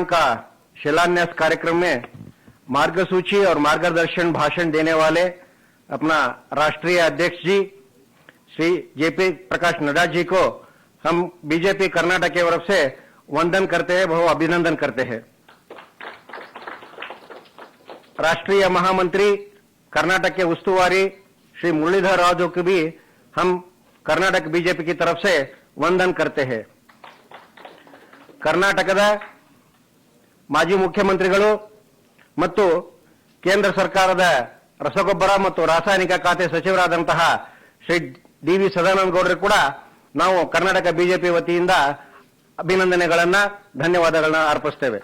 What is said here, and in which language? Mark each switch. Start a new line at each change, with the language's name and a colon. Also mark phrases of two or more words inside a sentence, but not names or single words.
Hindi: का शिलान्यास कार्यक्रम में मार्गसूची और मार्गदर्शन भाषण देने वाले अपना राष्ट्रीय अध्यक्ष जी श्री जेपी प्रकाश नड्डा जी को हम बीजेपी कर्नाटक की तरफ से वंदन करते हैं, बहुत अभिनंदन करते हैं. राष्ट्रीय महामंत्री कर्नाटक के उस्तुवारी श्री मुरलीधर राव को भी हम कर्नाटक बीजेपी की तरफ से वंदन करते हैं.
Kannada: ಕರ್ನಾಟಕದ ಮಾಜಿ ಮುಖ್ಯಮಂತ್ರಿಗಳು ಮತ್ತು ಕೇಂದ್ರ ಸರ್ಕಾರದ ರಸಗೊಬ್ಬರ ಮತ್ತು ರಾಸಾಯನಿಕ ಖಾತೆ ಸಚಿವರಾದಂತಹ ಶ್ರೀ ಡಿ.ವಿ. ಸದಾನಂದ ಗೌಡರು ಕೂಡ ನಾವು ಕರ್ನಾಟಕ ಬಿಜೆಪಿ ವತಿಯಿಂದ ಅಭಿನಂದನೆಗಳನ್ನ ಧನ್ಯವಾದಗಳನ್ನ ಅರ್ಪಿಸುತ್ತೇವೆ.